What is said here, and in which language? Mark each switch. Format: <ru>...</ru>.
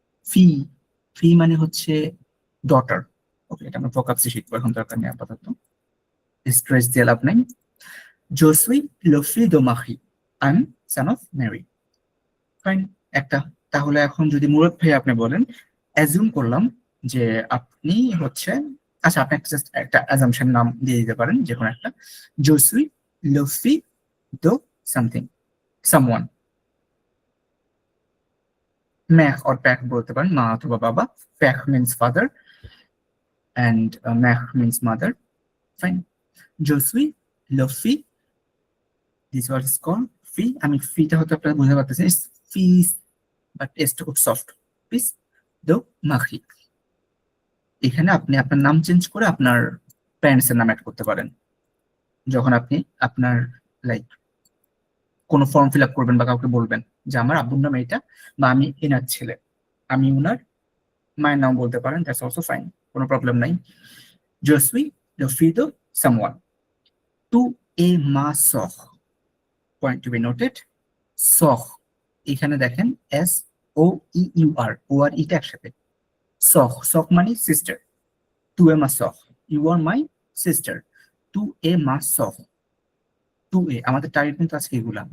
<bn>ফি, ফি মানে হচ্ছে ডটার। ওকে, এটা আমরা ভোকাবসে শিখবো, এখন দরকার নেই আপাতত, স্ট্রেস দিয়ে লাভ নাই।</bn> <fr>Je suis le fils de Marie.</fr> <en>I'm son of Mary.</en> <bn>Fine একটা। তাহলে এখন যদি মুরাদ ভাই আপনি বলেন, অ্যাজিউম করলাম যে আপনি হচ্ছে, আচ্ছা আপনি একটা জাস্ট একটা অ্যাজাম্পশন নাম দিয়ে দিতে পারেন যে কোনো একটা।</bn> <fr>Je suis le fils de</fr> <en>something, someone.</en> <fr>Mère or père</fr> <bn>বলতে পারেন, মা অথবা বাবা।</bn> <en>Père means father and mère means mother. Fine.</en> <fr>Je suis le fils,</fr> <en>this word is called ফি।</en> <bn>আমি ফিটা হয়তো আপনারা বুঝতে পারতেছেন, ফিস, বাট এসটা খুব সফট।</bn> <fr>ফিস দো মাখি।</fr> <bn>এখানে আপনি আপনার নাম চেঞ্জ করে আপনার প্যারেন্টস এর নাম অ্যাড করতে পারেন। যখন আপনি আপনার লাইক কোনো ফর্ম ফিল আপ করবেন বা কাউকে বলবেন যে আমার আব্বুর নাম এইটা, বা আমি এনার ছেলে, আমি ওনার মায়ের নাম বলতে পারেন, দ্যাটস অলসো ফাইন, কোনো প্রবলেম নাই।</bn> <fr>Je suis le fils de someone. Tu es ma sœur.</fr> <en>Point to be noted.</en> <bn>Sœur, এখানে দেখেন S O E U R, ও আর ইটা একসাথে।</bn> <fr>Sœur, sœur</fr> <bn>মানে sister.</bn> <fr>Tu es ma sœur,</fr> <en>you are my sister.</en> <fr>Tu es ma sœur. Tu es,</fr> <bn>আমাদের target কিন্তু আজকে এগুলা।</bn>